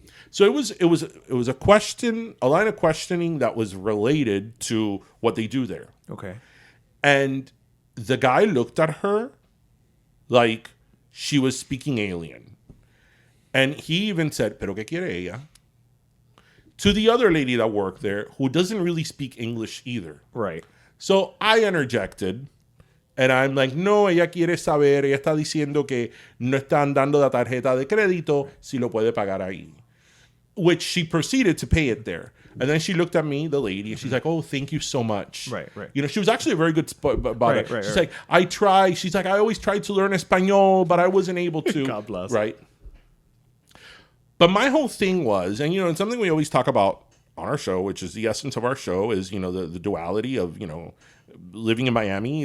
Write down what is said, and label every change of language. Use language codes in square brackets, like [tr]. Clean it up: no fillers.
[en] So it was a line of questioning that was related to what they do there. Okay. And the guy looked at her like she was speaking alien, and he even said, [es] "Pero qué quiere ella?" [en] to the other lady that worked there, who doesn't really speak English either. Right. So I interjected, and I'm like, [es] no, ella quiere saber, ella está diciendo que no están dando la tarjeta de crédito, si lo puede pagar ahí. [en] Which she proceeded to pay it there. And then she looked at me, the lady, and she's like, oh, thank you so much. Right. She was actually a very good about it. Right. She's like, I always tried to learn Espanol, but I wasn't able to. God bless. Right. But my whole thing was, and and something we always talk about on our show, which is the essence of our show, is the duality of living in Miami.